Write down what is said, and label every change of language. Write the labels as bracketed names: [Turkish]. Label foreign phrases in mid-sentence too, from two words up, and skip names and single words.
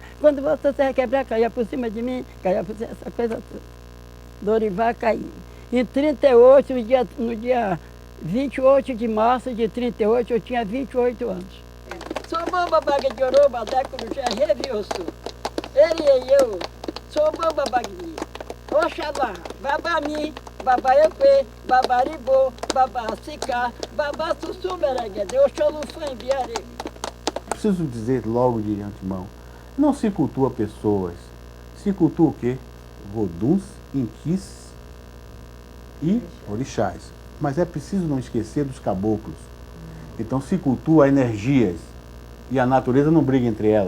[Portuguese] Quando você se requebra, caia por cima de mim, caia por cima, essa coisa toda. Dorival caiu. Em 38, no dia 28 de março de 38, eu tinha 28 anos. Sou bamba baga de oroba, da corujá, revioso. Ele e eu, sou bamba bagni. Oxalá, babami, babaepe, babaribô, babacicá, babassussumereguede, oxolufã biare. Preciso dizer logo de antemão, não se cultua pessoas, se cultua o quê? Voduns, inquis e orixás. Mas é preciso não esquecer dos caboclos. Então se cultua energias e a natureza não briga entre elas.